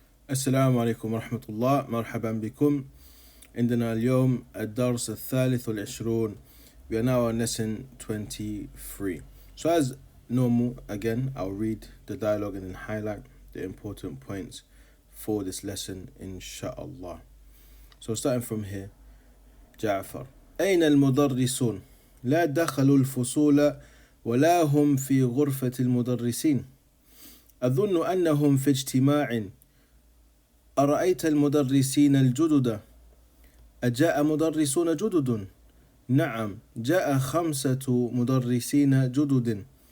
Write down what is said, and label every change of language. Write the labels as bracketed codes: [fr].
[ar] السلام عليكم ورحمة الله. مرحبا بكم. عندنا اليوم الدرس الثالث والعشرون. [en] We are now on lesson 23. So as normal, again, I'll read the dialogue and then highlight the important points for this lesson, inshallah. So starting from here. [ar] جعفر: أين المدرسون؟ لا دخلوا الفصول ولا هم في غرفة المدرسين. أظن أنهم في اجتماع. أرأيت المدرسين الجدد؟ أجاء مدرسون جدد؟ نعم، جاء 5 مدرسين جدد.